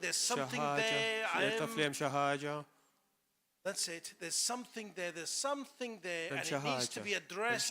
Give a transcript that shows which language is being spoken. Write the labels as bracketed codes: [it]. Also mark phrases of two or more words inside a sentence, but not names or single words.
[en] there's [mt] xi [en] something [mt] ħaġa, [en] there. [mt] taf li hemm xi ħaġa. [en] That's it. There's something there. And [mt] Hemm [en] it [mt] xi [en] needs to [mt] ħaġa. [en] be addressed